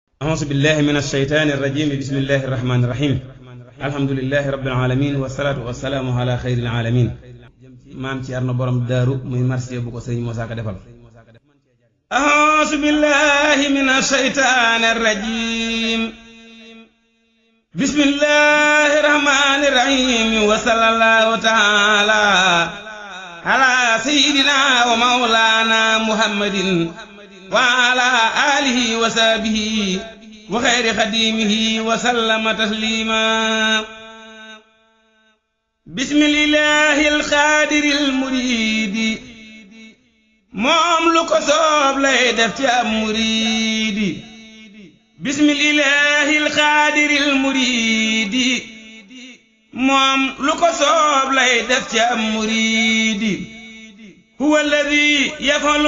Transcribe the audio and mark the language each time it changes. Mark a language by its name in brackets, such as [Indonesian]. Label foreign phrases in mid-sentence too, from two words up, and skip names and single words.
[Arabic] أعوذ بالله من الشيطان الرجيم بسم الله الرحمن الرحيم الحمد لله رب العالمين والصلاة والسلام على خير العالمين [Wolof] maam Cerno borom daaru muy marsiya bu ko sëriñ Moussa Ka defal [Arabic] أعوذ بالله من الشيطان الرجيم بسم الله الرحمن الرحيم وصلى الله تعالى على سيدنا ومولانا محمد وعلى آله وصحبه وخير خديمه وسلم تسليما بسم الله القادر المريد [Wolof] moom lu ko soob lay def ci am muriidi [Arabic] بسم الله القادر المريد [Wolof] moom lu ko soob lay def ci am muriidi [Arabic] هو الذي يفعل